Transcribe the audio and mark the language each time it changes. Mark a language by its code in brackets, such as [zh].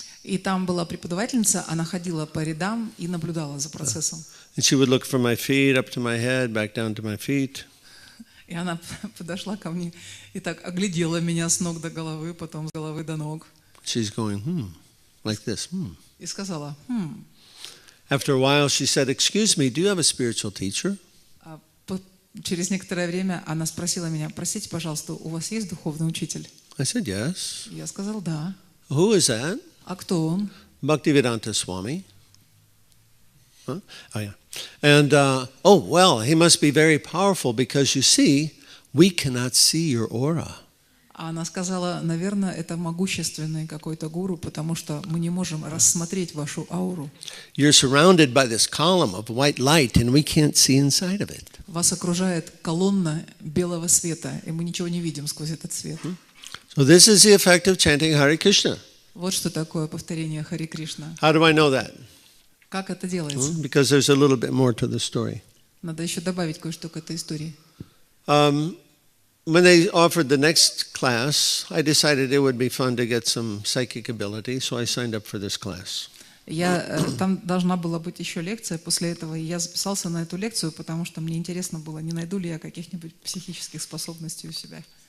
[ru] И там была преподавательница, она ходила по рядам и наблюдала за процессом. [en] And she would look from my feet up to my head, back down to my feet. [ru] И она подошла ко мне и так оглядела меня с ног до головы, потом с головы до ног. [en] She's going, like this, [ru] И сказала, [en] After a while, she said, excuse me, do you have a spiritual teacher? [ru] Через некоторое время она спросила меня: простите, пожалуйста, у вас есть духовный учитель? [en] I said, yes. [ru] Я сказал, да. [en] Who is that? [ru] А кто он? [en] Bhaktivedanta Swami. Huh? Oh, yeah. And, well, he must be very powerful because, you see, we cannot see your aura. [ru] А она сказала, наверное, это могущественный какой-то гуру, потому что мы не можем рассмотреть вашу ауру. [en] You're surrounded by this column of white light, and we can't see inside of it. [ru] Вас окружает колонна белого света, и мы ничего не видим сквозь этот свет. [en] So this is the effect of chanting Hare Krishna. [ru] Вот что такое повторение Харе Кришна. [en] How do I know that? [ru] Как это делается? [en] Because there's a little bit more to the story. [ru] Надо еще добавить кое-что к этой истории. [en] When they offered the next class, I decided it would be fun to get some psychic ability, so I signed up for this class. [ru] Там должна была быть еще лекция после этого, и я записался на эту лекцию, потому что мне интересно было, не найду ли я каких-нибудь психических способностей у себя.